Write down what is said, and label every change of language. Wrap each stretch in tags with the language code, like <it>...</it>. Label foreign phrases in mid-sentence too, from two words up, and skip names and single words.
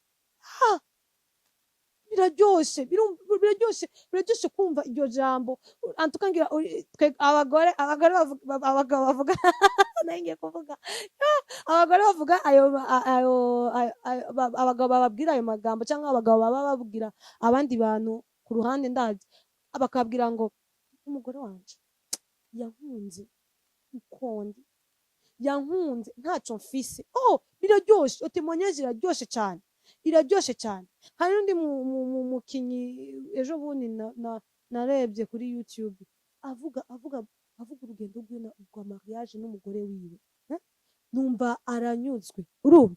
<rn>Biraryoshe kumva iryo jambo. Antukangira abagabo bavuga nangiye kuvuga abagore bavuga abagabo bababwira ayo magambo, cyangwa abagabo baba babwira abandi bantu ku ruhande ndazi, bakabwira ngo umugore wanje yankunze uko ndi, yankunze ntacyo mfise. Biraryoshe, témoignage iraryoshe cyane. Hari undi mukinyi ejo bundi narebye kuri YouTube avuga urugendo rwa mariage n'umugore wiwe, numva aranyuzwe, urumva?</rn>